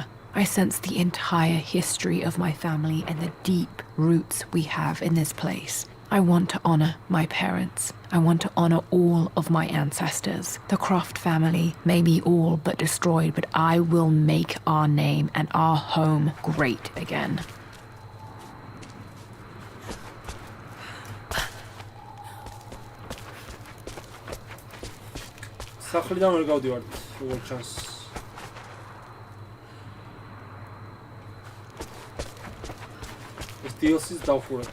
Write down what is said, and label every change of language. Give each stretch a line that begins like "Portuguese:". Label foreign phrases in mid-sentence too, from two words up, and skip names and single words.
English: I sense the entire history of my family and the deep roots we have in this place. I want to honor my parents. I want to honor all of my ancestors. The Croft family may be all but destroyed, but I will make our name and our home great again.
Georgian: სახლიდან ვერ გავდივართ, როგორ ჩანს. ეს DLC-ს დავხურეთ.